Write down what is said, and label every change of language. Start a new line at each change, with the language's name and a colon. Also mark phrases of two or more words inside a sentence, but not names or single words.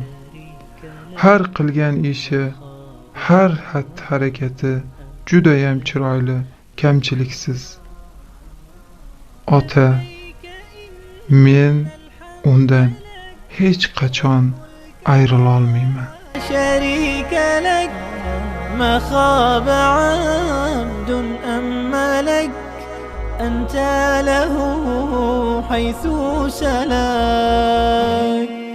Uzbek: Har qilgan ishi, har harakati judayam chiroyli, kamchiliksiz. Ota, men undan hech qachon ayrila olmayman."
Arabic: ما خاب عبد أم ملك أنت له حيث سلك.